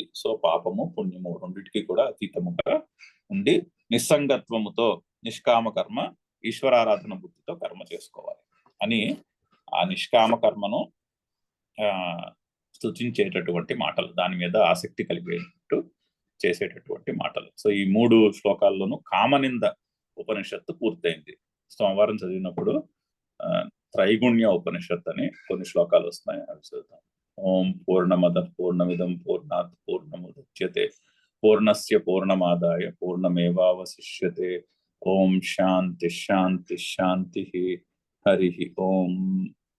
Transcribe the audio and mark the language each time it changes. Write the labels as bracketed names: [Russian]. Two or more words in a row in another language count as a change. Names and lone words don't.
[Telugu] సో పాపము పుణ్యము రెండింటికి కూడా అతీతముగా ఉండి నిస్సంగత్వముతో నిష్కామ కర్మ, ఈశ్వరారాధన బుద్ధితో కర్మ చేసుకోవాలి అని ఆ నిష్కామ కర్మను స్తుతించేటటువంటి మాటలు, దాని మీద ఆసక్తి కలిగేటట్టు చేసేటటువంటి మాటలు. సో ఈ 3 శ్లోకాల్లోనూ కామనింద ఉపనిషత్తు పూర్తయింది. సోమవారం చదివినప్పుడు త్రైగుణ్య ఉపనిషత్ అని కొన్ని శ్లోకాలు వస్తున్నాయి, అవి చదువుతాం. [Sanskrit] ఓం పూర్ణమద పూర్ణమిదం పూర్ణాత్ పూర్ణముదచ్యతే పూర్ణస్య పూర్ణమాదాయ పూర్ణమేవావశిష్యతే. ఓం శాంతి శాంతి శాంతి. హరి ఓం.